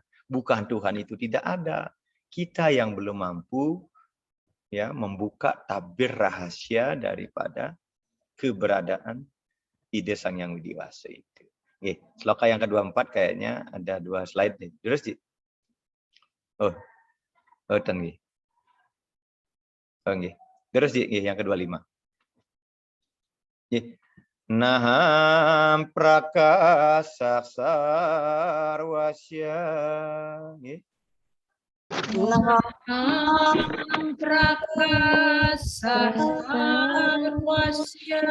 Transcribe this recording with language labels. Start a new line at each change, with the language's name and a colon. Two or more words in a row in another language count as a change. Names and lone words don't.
Indonesian: Bukan Tuhan itu tidak ada. Kita yang belum mampu ya membuka tabir rahasia daripada keberadaan ide Sang Yang Widiwasa itu. Oke, sloka yang ke-24 kayaknya ada 2 slide nih. Terus di ten nggih. Oh nggih. Terus di yang ke-25. Nggih.
Sanskrit: Naham prakasa sarwasya.
Indonesian: Nggih.
Sanskrit: Naham prakasa sarwasya.